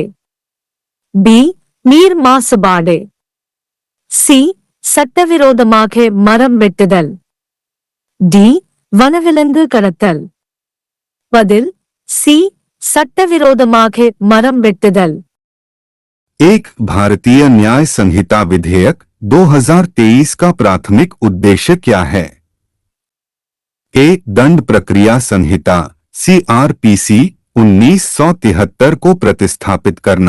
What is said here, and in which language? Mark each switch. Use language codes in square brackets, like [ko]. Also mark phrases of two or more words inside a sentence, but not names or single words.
[ta] பி. நீர் மாசுபாடு. சி. சட்டவிரோதமாக மரம் வெட்டுதல். டி. வனவிலங்கு கடத்தல். பதில் சி. சட்டவிரோதமாக மரம் வெட்டுதल। [hi] एक भारतीय न्याय संहिता विधेयक 2023 का प्राथमिक उद्देश्य क्या है? ए. दंड प्रक्रिया संहिता CRPC 1973 को प्रतिस्थापित करना।